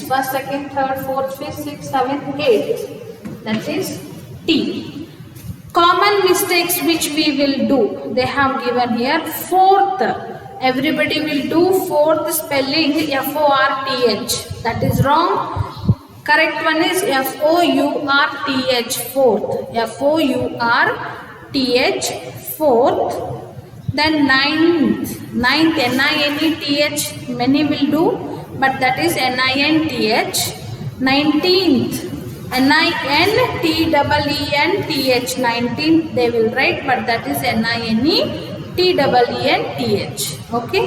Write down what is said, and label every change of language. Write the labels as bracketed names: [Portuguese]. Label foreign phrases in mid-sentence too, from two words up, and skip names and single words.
[English] First, second, third, fourth, 5th, 6th, 7th, 8th. That is T. Common mistakes which we will do. They have given here fourth. Everybody will do fourth spelling F-O-R-T-H. That is wrong. Correct one is F-O-U-R-T-H, fourth. F-O-U-R-T-H, fourth. Then ninth, N-I-N-E-T-H, many will do, but that is N-I-N-T-H. 19th, N-I-N-T-E-E-N-T-H, 19th they will write, but that is N-I-N-E-T-E-E-N-T-H. Okay.